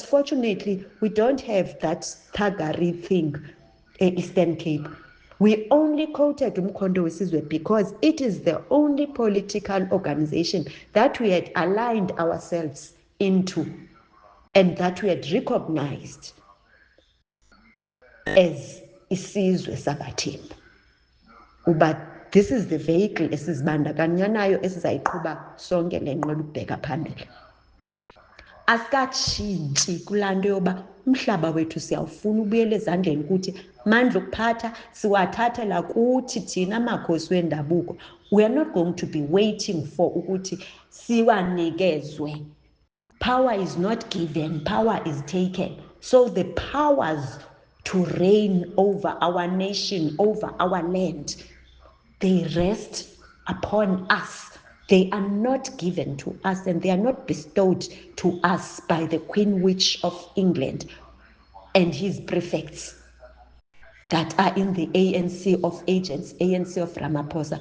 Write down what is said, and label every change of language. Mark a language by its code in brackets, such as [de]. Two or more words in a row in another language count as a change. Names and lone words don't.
[en] Fortunately, we don't have that Thagari thing, Eastern Cape. We only quoted Umkhonto weSizwe because it is the only political organization that we had aligned ourselves into and that we had recognized as [xh] isizwe sabaThembu. [en] But this is the vehicle [xh] esizibandakanya nayo esizayiqhuba sonke le nqwelo ukubheka phambili. Asikatshintshi kulaa nto yoba umhlaba wethu siyawufuna ubuyela ezandleni kuthi mandla okuphatha siwathathela kuthi thina amakhosi wendabuko. [en] We are not going to be waiting for [xh] ukuthi siwanikezwe. [en] Power is not given, power is taken. So the powers to reign over our nation, over our land, they rest upon us. They are not given to us, and they are not bestowed to us by the Queen Witch of England and his prefects that are in the ANC of agents, ANC of Ramaphosa.